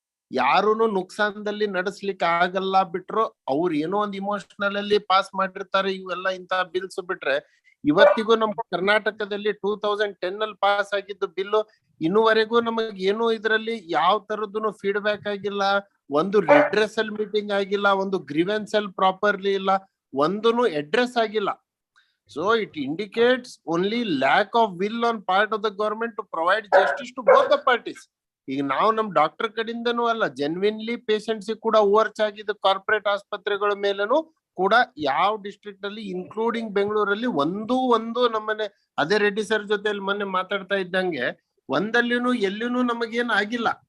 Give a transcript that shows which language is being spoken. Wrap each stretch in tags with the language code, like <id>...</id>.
<kn>ಯಾರುನು ನುಕ್ಸಾನದಲ್ಲಿ ನಡೆಸ್ಲಿಕ್ಕೆ ಆಗಲ್ಲ ಬಿಟ್ರು ಅವ್ರು ಏನೋ ಒಂದು ಇಮೋಷನಲ್ ಅಲ್ಲಿ ಪಾಸ್ ಮಾಡಿರ್ತಾರೆ ಇವೆಲ್ಲ ಇಂತಹ ಬಿಲ್ಸ್ ಬಿಟ್ರೆ, ಇವತ್ತಿಗೂ ನಮ್ ಕರ್ನಾಟಕದಲ್ಲಿ 2010 ಅಲ್ಲಿ ಪಾಸ್ ಆಗಿದ್ದು ಬಿಲ್ಲು ಇನ್ನುವರೆಗೂ ನಮಗ್ ಏನು ಇದ್ರಲ್ಲಿ ಯಾವ ತರದ್ದು ಫೀಡ್ಬ್ಯಾಕ್ ಆಗಿಲ್ಲ, ಒಂದು ರೆಡ್ರೆಸಲ್ ಮೀಟಿಂಗ್ ಆಗಿಲ್ಲ, ಒಂದು ಗ್ರೀವೆನ್ಸಲ್ ಪ್ರಾಪರ್ಲಿ ಇಲ್ಲ, ಒಂದೂನು ಅಡ್ರೆಸ್ ಆಗಿಲ್ಲ.</kn> <en>So it indicates only lack of will on part of the government to provide justice to both the parties.</en> <kn>ಈಗ ನಾವು ನಮ್ ಡಾಕ್ಟರ್ ಕಡೆಯಿಂದನೂ ಅಲ್ಲ, ಜೆನ್ವಿನ್ಲಿ ಪೇಷಂಟ್ಸ್ ಕೂಡ ಓವರ್ಚ್ ಆಗಿದ್ದು ಕಾರ್ಪೊರೇಟ್ ಆಸ್ಪತ್ರೆಗಳ ಮೇಲೂ ಕೂಡ ಯಾವ ಡಿಸ್ಟ್ರಿಕ್ಟ್ ಅಲ್ಲಿ ಇನ್ಕ್ಲೂಡಿಂಗ್ ಬೆಂಗಳೂರಲ್ಲಿ ಒಂದು ನಮ್ಮನೆ ಅದೇ ರೆಡ್ಡಿ ಸರ್ ಜೊತೆ ಮೊನ್ನೆ ಮಾತಾಡ್ತಾ ಇದ್ದಂಗೆ ಒಂದಲ್ಲಿನೂ ಎಲ್ಲಿನೂ ನಮಗೇನ್ ಆಗಿಲ್ಲ.</kn>